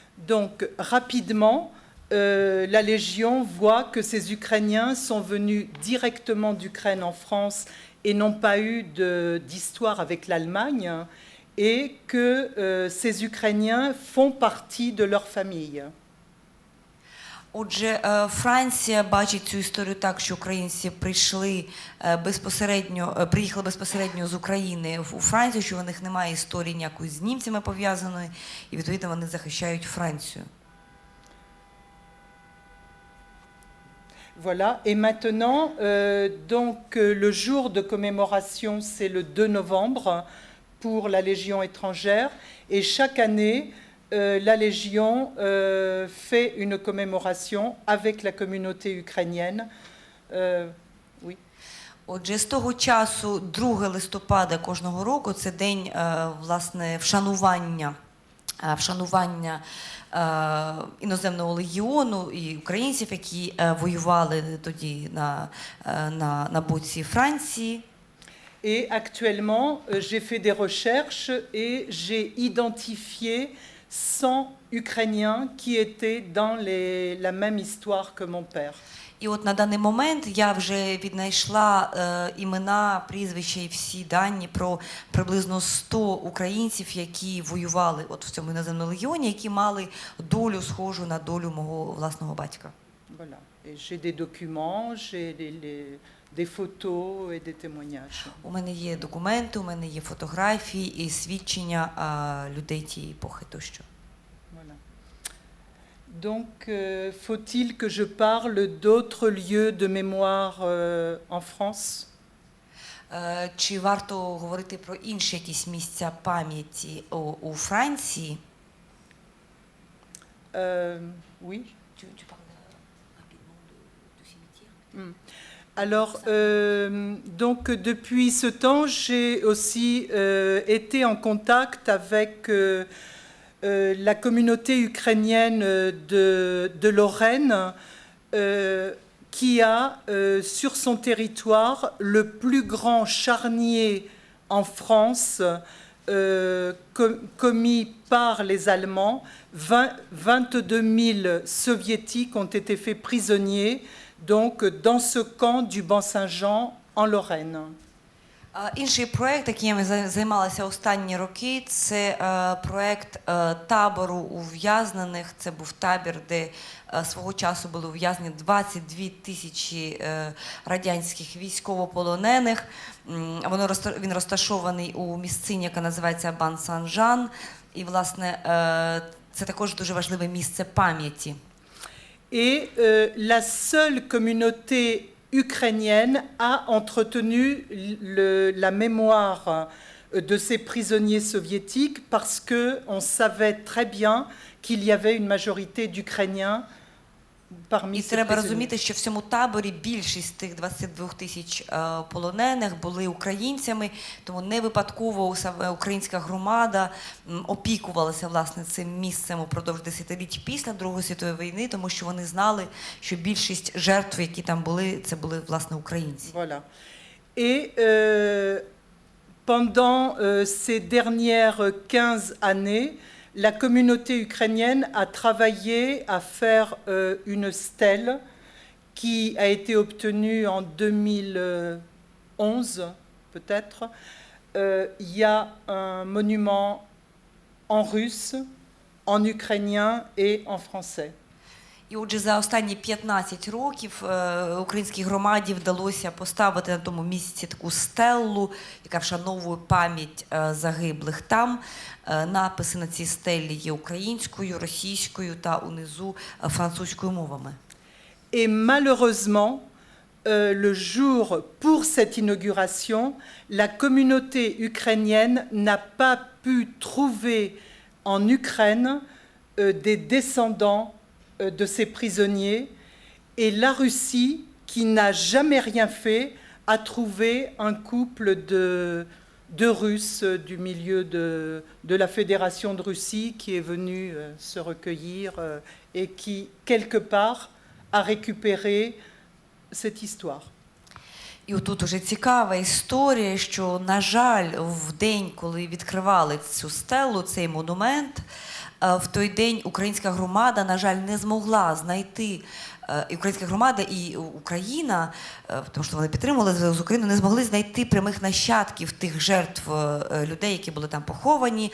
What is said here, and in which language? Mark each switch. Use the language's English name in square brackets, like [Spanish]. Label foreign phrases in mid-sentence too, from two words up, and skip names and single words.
[French] Donc rapidement, la Légion voit que ces Ukrainiens sont venus directement d'Ukraine en France et n'ont pas eu d'histoire avec l'Allemagne, et que ces Ukrainiens font partie de leur famille. [Ukrainian] Отже, Франція бачить цю історію так, що українці приїхали безпосередньо з України у Францію, що у них немає історії ніякої з німцями пов'язаної, і відповідно вони захищають Францію. [French] Voilà, et maintenant, le jour de commémoration, c'est le 2 novembre pour la Légion étrangère, et chaque année, la Légion fait une commémoration avec la communauté ukrainienne. Oui. [Ukrainian] Отже, з того часу 2 листопада кожного року це день, власне, вшанування іноземного легіону і українців, які воювали тоді на боці Франції. [French] Et actuellement, j'ai fait des recherches et j'ai identifié 100 Ukrainiens qui étaient dans la même histoire que mon père. [Ukrainian] І от на даний момент я вже віднайшла імена, прізвища і всі дані про приблизно 100 українців, які воювали от в цьому іноземному легіоні, які мали долю схожу на долю мого власного батька. [French] Voilà. Et j'ai des documents, j'ai des photos et des témoignages. [Ukrainian] У мене є документи, у мене є фотографії і свідчення людей тієї епохи тощо. [French] Voilà. Donc, faut-il que je parle d'autres lieux de mémoire en France? [Ukrainian] Чи варто говорити про інші якісь місця пам'яті у Франції? [French] Oui. Alors, donc depuis ce temps, j'ai aussi été en contact avec la communauté ukrainienne de Lorraine, qui a sur son territoire le plus grand charnier en France commis par les Allemands. 22 000 soviétiques ont été faits prisonniers donc, dans ce camp du Ban-Saint-Jean en Lorraine. [Ukrainian] Інший проєкт, яким я займалася останні роки, це проєкт табору ув'язнених. Це був табір, де свого часу були ув'язнені 22 тисячі радянських військовополонених. Він розташований у місцині, яка називається Бан-Сан-Жан. І, власне, це також дуже важливе місце пам'яті. [French] Et la seule communauté ukrainienne a entretenu la mémoire de ces prisonniers soviétiques parce qu'on savait très bien qu'il y avait une majorité d'Ukrainiens parmi [Ukrainian] І [French] ces [Ukrainian] треба [French] prisonniers. [Ukrainian] розуміти, що в цьому таборі більшість тих 22 тисяч полонених були українцями, тому не випадково саме українська громада опікувалася власне цим місцем упродовж десятиліть після Другої світової війни, тому що вони знали, що більшість жертв, які там були, це були власне українці. [French] Voilà. Et pendant ces dernières 15 années, la communauté ukrainienne a travaillé à faire une stèle qui a été obtenue en 2011, peut-être. Il y a un monument en russe, en ukrainien et en français. [Ukrainian] І отже, за останні 15 років українській громаді вдалося поставити на тому місці таку стелу, яка вшановує пам'ять загиблих там. Написи на цій стелі є українською, російською та унизу французькою мовами. [French] Et malheureusement, le jour pour cette inauguration, la communauté ukrainienne n'a pas pu trouver en Ukraine des descendants de ces prisonniers, et la Russie, qui n'a jamais rien fait, a trouvé un couple de Russes du milieu de la Fédération de Russie qui est venu se recueillir et qui, quelque part, a récupéré cette histoire. [Ukrainian] І отут уже цікава історія, що, на жаль, в день, коли відкривали цю стелу, цей монумент, В той день українська громада, на жаль, не змогла знайти, і українська громада, і Україна, тому що вони підтримували зв'язок з Україною, не змогли знайти прямих нащадків тих жертв людей, які були там поховані.